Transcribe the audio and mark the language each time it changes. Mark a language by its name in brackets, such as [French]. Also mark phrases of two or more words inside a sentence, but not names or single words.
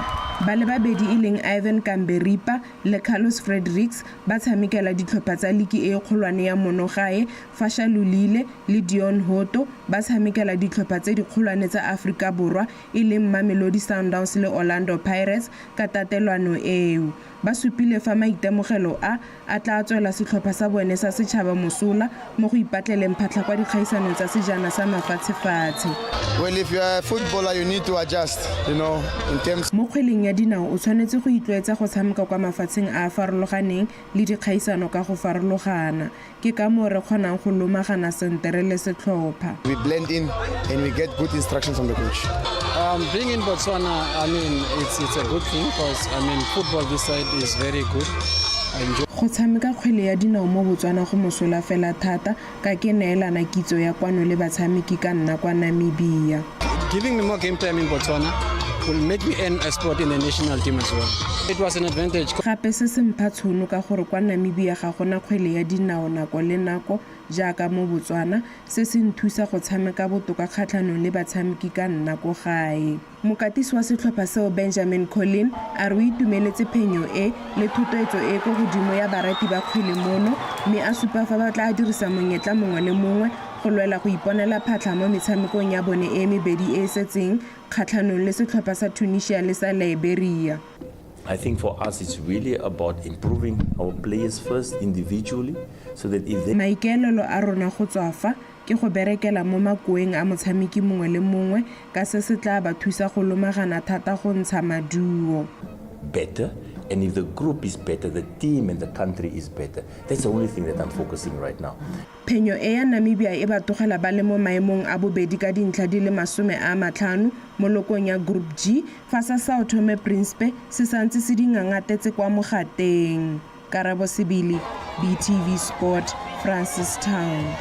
[Tswana] Ba le babedi e leng Ivan Kamberipa le Carlos Fredericks ba tshamekela ditlhopha tsa ligi e kgolwane ya Monogae, Fasha Lulile le Dion Hoto ba tshamekela ditlhopha tse di kgolwane tsa Afrika Borwa e leng Mamelodi Sundowns le Orlando Pirates ka tatelano eo. ba supile fa maitemogelo a tla tswela setlhopha sa bone sa setšhaba mosola mo go ipatleleng phatlha kwa dikgaisanong tsa sejana sa mafatshefatshe. [English] Well, if you are a footballer, you need to adjust, in terms. [Tswana] Mo kgweleng ya dinao o tshwanetse go itlwaetsa go tshameka kwa mafatsheng a farologaneng le dikgaisano ka go farologana. Ke ka mo re kgonang go lomagana sentere le setlhopha. [English] We blend in and we get good instructions from the coach. Being in Botswana, it's a good thing because football this side is very good. [Tswana] Go tshameka kgwele ya dinao mo Botswana go mosola fela thata ka ke neelana kitso ya kwano le batshameki ka nna kwa Namibia. [English] Giving me more game time in Botswana will make me earn a spot in the national team as well. It was an advantage. [Tswana] Gape se se mpha tshono ka gore kwa Namibia ga gona kgwele ya dinao nako le nako jaaka mo Botswana se se nthusa go tshameka botoka kgatlhanong le batshameki ka nna ko gae. Mokatisi wa setlhopha seo Benjamin Collin a re itumeletse phenyo le thutoetso ko godimo ya barati ba kgwele mono mme a supa fa ba tla dirisa monyetla mongwe le mongwe go lwela go iponela phatlha mo metshamekong ya bone mebedi setseng kgatlhanong le setlhopha sa Tunisia le sa Liberia. [English] I think for us it's really about improving our players first individually so that if they [Tswana] maikaelelo a rona go tswa fa ke go berekela mo makoeng a motshameki mongwe le mongwe ka se se tla ba thusa go lomagana thata go ntsha maduo. [English] better, and if the group is better, the team and the country is better. That's the only thing that I'm focusing right now. [Tswana] Phenyo ya Namibia e ba togela ba le mo maemong a bobedi ka dintlha di le 50 mo lokong ya Group G fa sa Sao Tome Principe se santse se dingangatetse kwa mogateng. Karabo Sibili, BTV Sport, Francistown.